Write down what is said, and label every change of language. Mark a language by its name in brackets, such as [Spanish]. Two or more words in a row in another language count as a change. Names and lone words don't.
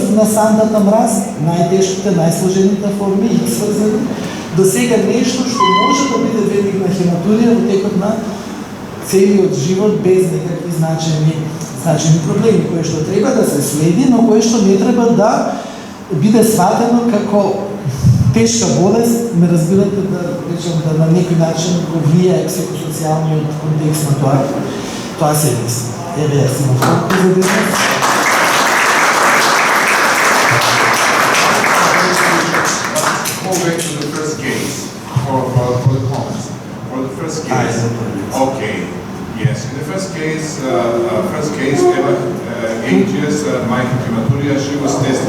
[Macedonian] на сандата мраз, најтешките, најсложените форми, X врзани, до сега нешто што може да биде бенигна хематурија во текот на целиот живот без некакви значени проблеми, кои што треба да се следи, но кои што не треба да биде сватено како тешка болест, ме разбирате да речем да на некој начин го влијае психосоцијалниот контекст на тоа се мисли. Еве ја си фокус за денес. [English] Go back to the first case for the comments. For the first case. Okay. Yes. In the first case, Eva, 8 years, microhematuria, she was tested.